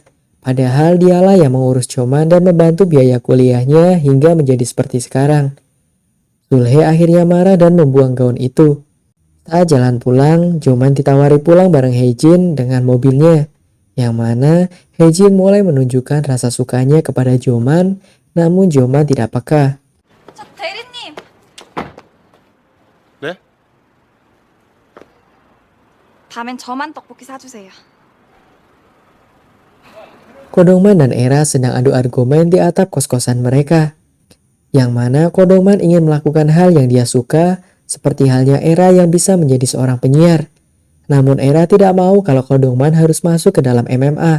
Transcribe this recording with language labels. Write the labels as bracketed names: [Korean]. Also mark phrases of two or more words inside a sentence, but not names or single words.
[Indonesian] Padahal dialah yang mengurus Joman dan membantu biaya kuliahnya hingga menjadi seperti sekarang. Sulhe akhirnya marah dan membuang gaun itu. Saat jalan pulang, Joman ditawari pulang bareng Haejin dengan mobilnya. Yang mana Haejin mulai menunjukkan rasa sukanya kepada Joman, namun Joman tidak peka. [Korean] 저 대리님, 네? 다음엔 저만 떡볶이 사주세요. [Indonesian] Kodongman dan Era sedang adu argumen di atap kos-kosan mereka. Yang mana Kodongman ingin melakukan hal yang dia suka, seperti halnya Era yang bisa menjadi seorang penyiar. Namun Era tidak mau kalau Kodongman harus masuk ke dalam MMA.